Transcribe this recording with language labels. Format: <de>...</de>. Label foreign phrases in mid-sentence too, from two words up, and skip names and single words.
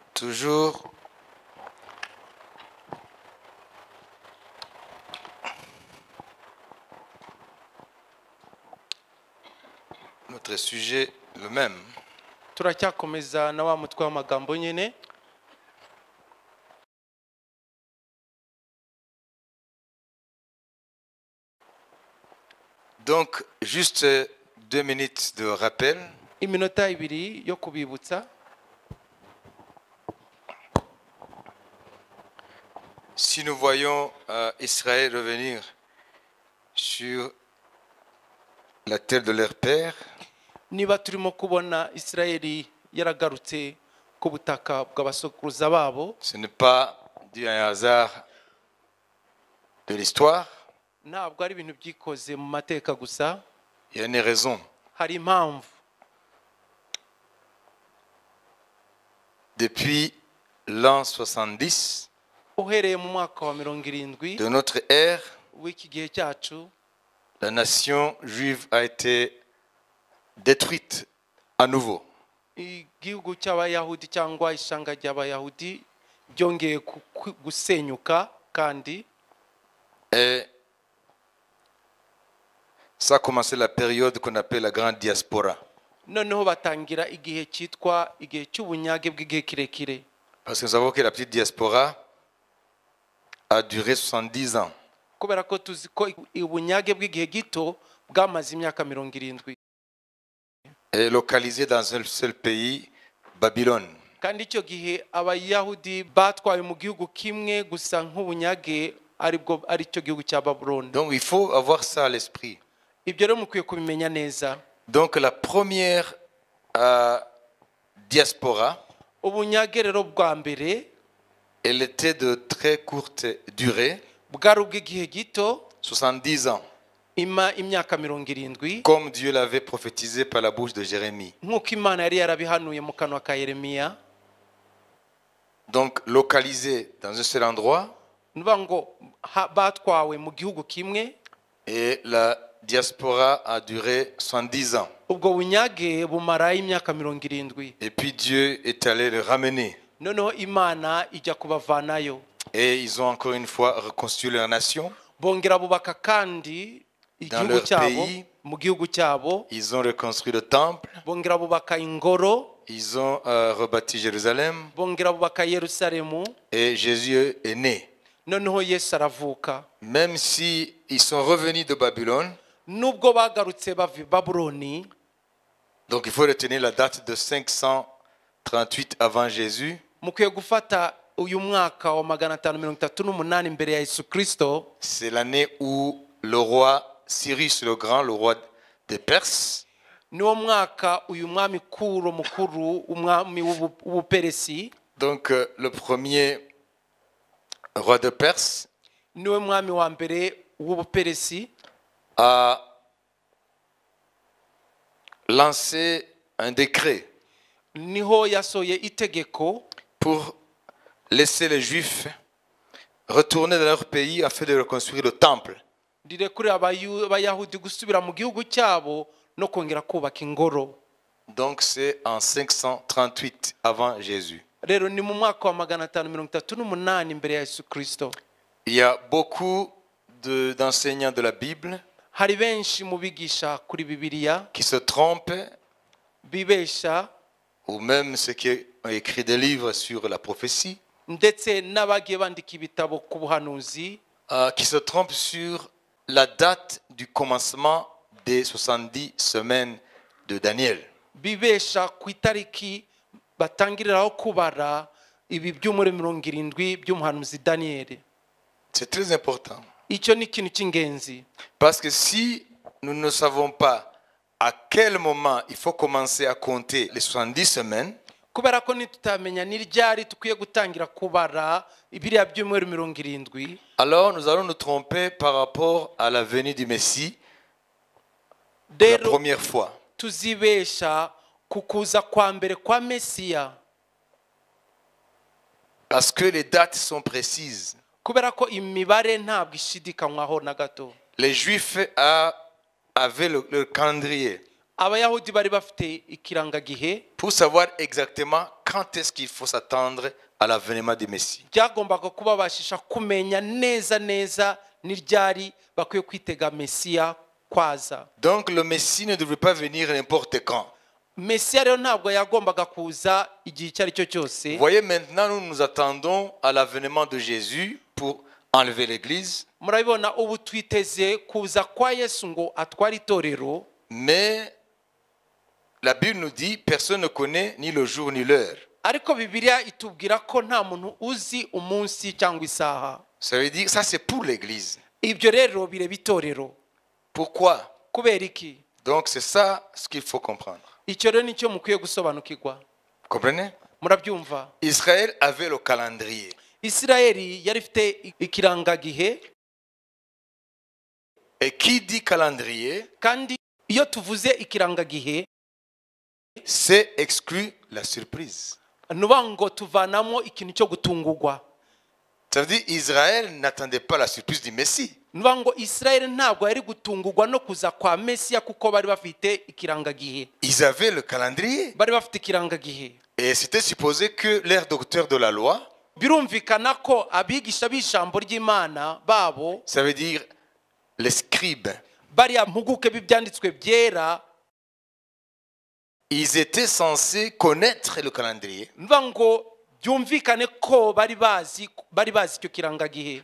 <fr>toujours notre sujet le même.</fr> <rw>turacyakomeza na wa mutwe w'amagambo nyene.</rw> <fr>Donc, juste 2 minutes de rappel.</fr> <rw>Iminota ibiri yo kubibutsa.</rw> <fr>Si nous voyons Israël revenir sur la terre de leur père,</fr> <rw>Niba turimo kubona Israeli yaragarutse ku butaka bw'abasokuruza babo,</rw> <fr>ce n'est pas dû à un hasard de l'histoire,</fr> <rw>ntabwo ari ibintu byikoze mu mateka gusa,</rw> <fr>il y a une raison.</fr> <rw>hari impamvu.</rw> <fr>Depuis l'an 70</fr> <rw>Uhereye mu mwaka wa 70</rw> <fr>de notre ère,</fr> <rw>w'iki gihe cyacu,</rw> <fr>la nation juive a été détruite à nouveau.</fr> <rw>igihugu cy'abayahudi cyangwa ishanga ry'abayahudi byongeye gusenyuka kandi.</rw> <fr>Et ça a commencé la période qu'on appelle la grande diaspora.</fr> <rw>Noneho batangira igihe cyitwa igihe cy'ubunyage bw'igihe kirekire.</rw> <fr>Parce que nous savons que la petite diaspora a duré 70 ans.</fr> <rw>Kubera ko tuzi ko ubunyage bw'igihe gito bwamaze imyaka 70.</rw> <fr>Et localisée dans un seul pays, Babylone.</fr> <rw>Kandi icyo gihe abayahudi batwaye mu gihugu kimwe gusa nk'ubunyage ari cyo gihugu cya Babylone.</rw> <fr>Donc il faut avoir ça à l'esprit.</fr> <rw>Ibyo rero mukwiye kubimenya neza.</rw> <fr>Donc la première diaspora,</fr> <rw>Ubunyage rero bwa mbere,</rw> <fr>elle était de très courte durée,</fr> <rw>bwari ubw'igihe gito,</rw> <fr>70 ans,</fr> <rw>imyaka 70,</rw> <fr>comme Dieu l'avait prophétisé par la bouche de Jérémie.</fr> <rw>nk'uko Imana yari yarabihanuye mu kanwa ka Yeremiya.</rw> <fr>Donc localisé dans un seul endroit,</fr> <rw>Nuvuga ngo batwawe mu gihugu kimwe,</rw> <fr>et la diaspora a duré 70 ans.</fr> <rw>ubwo bunyage bumara imyaka 70.</rw> <fr>Et puis Dieu est allé le ramener.</fr> <rw>Noneho Imana ijya kubavanayo.</rw> <fr>Et ils ont encore une fois reconstruit leur nation.</fr> <rw>Bongera bubaka kandi igihugu cyabo, mu gihugu cyabo.</rw> <fr>Ils ont reconstruit le temple.</fr> <rw>Bongera bubaka ingoro.</rw> <fr>Ils ont rebâti Jérusalem.</fr> <rw>Bongera bubaka Yerusalemu.</rw> <fr>Et Jésus est né.</fr> <rw>Noneho Yesu aravuka.</rw> <fr>Même si ils sont revenus de Babylone,</fr> <rw>Nubwo bagarutse bava Babuloni,</rw> <fr>donc il faut retenir la date de 538 avant Jésus.</fr> <rw>mukwiye gufata uyu mwaka wa 538 mbere ya Yesu Kristo.</rw> <fr>C'est l'année où le roi Cyrus le Grand, le roi des Perses,</fr> <rw>Niwo mwaka uyu mwami Kuro mukuru, umwami w'Ubuperesi,</rw> <fr>donc le premier roi de Perse,</fr> <rw>niwe mwami wa mbere w'Ubuperesi,</rw> <fr>a lancé un décret</fr> <rw>niho yasoye itegeko</rw> <fr>pour laisser les Juifs retourner dans leur pays afin de reconstruire le temple.</fr> <rw>rirekurira abayahudi gusubira mu gihugu cyabo no kongera kubaka ingoro.</rw> <fr>Donc c'est en 538 avant Jésus.</fr> <rw>Rero ni mu mwaka wa 538 mbere ya Yesu Kristo.</rw> <fr>Il y a beaucoup d'enseignants de la Bible</fr> <rw>Hari benshi mu bigisha kuri Bibiliya</rw> <fr>qui se trompent,</fr> <rw>bibesha,</rw> <fr>ou même ceux qui ont écrit des livres sur la prophétie,</fr> <rw>ndetse n'abagiye bandika ibitabo ku buhanuzi,</rw> <fr>qui se trompent sur la date du commencement des 70 semaines de Daniel.</fr> <rw>bibesha ku itariki batangiriraho kubara ibi by'umuri 70 by'umuhanuzi Daniel.</rw> <fr>C'est très important.</fr> <rw>Icyo ni ikintu cy'ingenzi.</rw> <fr>Parce que si nous ne savons pas à quel moment il faut commencer à compter les 70 semaines,</fr> <rw>Kubera ko nitutamenya ni ryari tukwiye gutangira kubara ibiriya by'umuri 70,</rw> <fr>alors nous allons nous tromper par rapport à la venue du Messie la</fr> <rw>rero</rw> <fr>première fois.</fr> <rw>tuzibesha kukuza kwa mbere kwa Mesiya.</rw> <fr>Parce que les dates sont précises.</fr> <rw>Kubera ko imibare ntabwo ishidikanywaho na gato.</rw> <fr>Les Juifs avaient le calendrier.</fr> <rw>abayahudi bari bafite ikirangagihe</rw> <fr>pour savoir exactement quand est-ce qu'il faut s'attendre à l'avènement du Messie.</fr> <rw>byagombaga kubabashisha kumenya neza neza n'iryari bakwiye kwitega Mesiya kwaza.</rw> <fr>Donc le Messie ne devrait pas venir n'importe quand.</fr> <rw>Mesiya rero ntabwo yagombaga kuza igihe icyo ari cyo cyose.</rw> <fr>Vous voyez, maintenant nous nous attendons à l'avènement de Jésus pour enlever l'église.</fr> <rw>Murabibona ubu twiteze kuza kwa Yesu ngo atware itorero.</rw> <fr>Mais la Bible nous dit personne ne connaît ni le jour ni l'heure.</fr> <rw>Ariko Bibiliya itubwira ko nta muntu uzi umunsi cyangwa isaha.</rw> <fr>Ça veut dire ça c'est pour l'église.</fr> <rw>Ibyo rero bireba itorero.</rw> <fr>Pourquoi?</fr> <rw>Kubera iki?</rw> <fr>Donc c'est ça ce qu'il faut comprendre.</fr> <rw>Icyo rero nicyo mukwiye gusobanukirwa.</rw> <fr>Comprenez?</fr> <rw>Murabyumva?</rw> <fr>Israël avait le calendrier.</fr> <rw>Isirayeli yari ifite ikirangagihe.</rw> <fr>Et qui dit calendrier,</fr> <rw>Kandi iyo tuvuze ikirangagihe</rw> <fr>c'est exclu la surprise.</fr> <rw>nuba ngo tuvanamo ikintu cyo gutungurwa.</rw> <fr>Ça veut dire Israël n'attendait pas la surprise du Messie.</fr> <rw>Nuba ngo Isirayeli ntabwo yari gutungurwa no kuza kwa Mesiya kuko bari bafite ikirangagihe.</rw> <fr>Ils avaient le calendrier.</fr> <rw>Bari bafite ikirangagihe.</rw> <fr>Et c'était supposé que leurs docteurs de la loi,</fr> <rw>Birumvikana ko abigisha b'ijambo ry'Imana babo,</rw> <fr>ça veut dire les scribes,</fr> <rw>bariya mpuguke b'ibyanditswe byera,</rw> <fr>ils étaient censés connaître le calendrier</fr> <rw>nuba ngo byumvikane ko bari bazi icyo kirangagihe.</rw>